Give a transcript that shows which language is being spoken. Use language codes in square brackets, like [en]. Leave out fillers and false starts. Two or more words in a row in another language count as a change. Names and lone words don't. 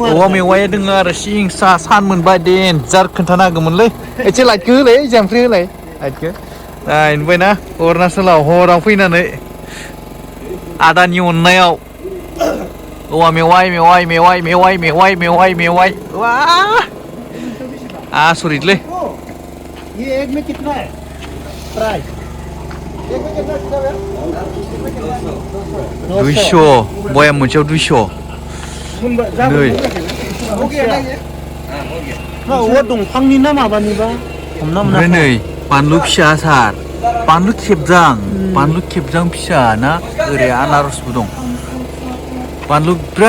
[brx] औवा मेवाया दोङो आरो सिंसा सान मोनबाय देनजार खोन्थानो हागौमोनलै एसे लाइटखौ होलाय जामफ्रि होलाय लाइटखौ नाय नुबायना अरुणाचलाव हराव फैनानै आदानि अननायाव औवा मेवाइ वा आसरितलै [hi] ये एक में कितना है प्राइस एक में कितना है [brx] 200 बयाम मोनसेयाव 200 नै औवा दंफांनि ना माबानिबा हमना मोना नै बानलु फिसा आसार बानलु खेबजां फिसा ना ओरै आनारसबो दं बानलु बिराद